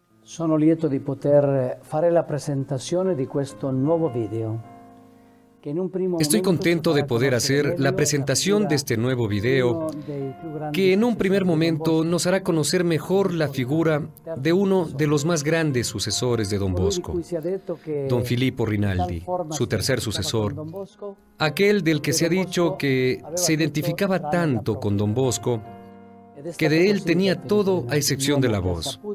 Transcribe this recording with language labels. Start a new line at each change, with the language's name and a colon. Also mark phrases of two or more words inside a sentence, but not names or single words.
Italian: Sono lieto di poter fare la presentazione di questo nuovo video.
Spanish: Estoy contento de poder hacer la presentación de este nuevo video que en un primer momento nos hará conocer mejor la figura de uno de los más grandes sucesores de Don Bosco, Don Filippo Rinaldi, su tercer sucesor, aquel del que se ha dicho que se identificaba tanto con Don Bosco que de él tenía todo a excepción de la voz.